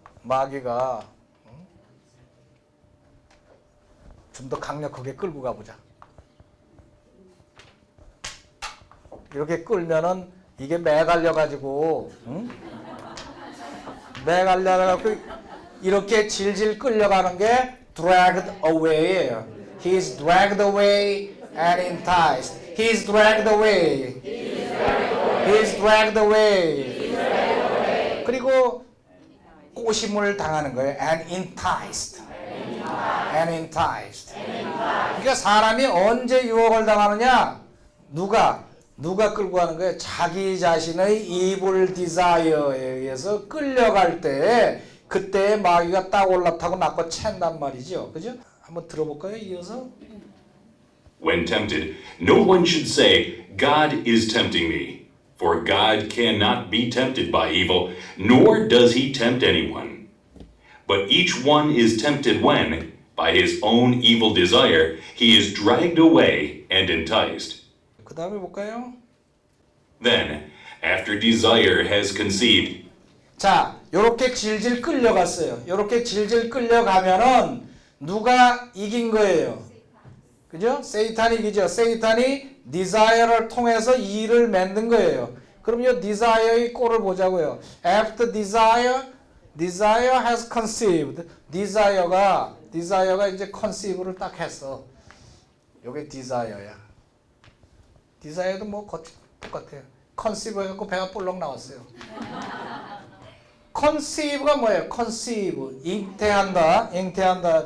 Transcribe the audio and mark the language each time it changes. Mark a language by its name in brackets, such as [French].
[Korean] 마귀가 좀 더 강력하게 끌고 가보자. 이렇게 끌면은 이게 매달려가지고 응? 매달려가지고 이렇게 질질 끌려가는 게 dragged away예요. [English] He is dragged away and enticed. He is dragged away. He is dragged away. [Korean] 그리고 꼬심을 당하는 거예요. [English] And enticed. And enticed. [Korean] 그러니까 사람이 언제 유혹을 당하느냐? 누가 끌고 가는 거예요? 자기 자신의 evil desire에 의해서 끌려갈 때 그때 마귀가 딱 올라타고 낳고 챈단 말이죠. 그죠? 한번 들어볼까요? 이어서. [English] When tempted, no one should say, God is tempting me. For God cannot be tempted by evil, nor does he tempt anyone. But each one is tempted when, by his own evil desire, he is dragged away and enticed. [Korean] 그 다음에 볼까요? [English] Then, after desire has conceived, [Korean] 자, 요렇게 질질 끌려갔어요. 요렇게 질질 끌려가면은 누가 이긴 거예요? 그죠? 세이탄이 이기죠. 세이탄이 desire를 통해서 일을 만든 거예요. 그럼 이 desire의 꼴을 보자고요. [English] After desire has conceived. [Korean] desire가 이제 conceive를 딱 했어. 요게 desire야. desire도 뭐 똑같아요. conceive 해갖고 배가 볼록 나왔어요. conceive가 뭐예요? conceive. 잉태한다.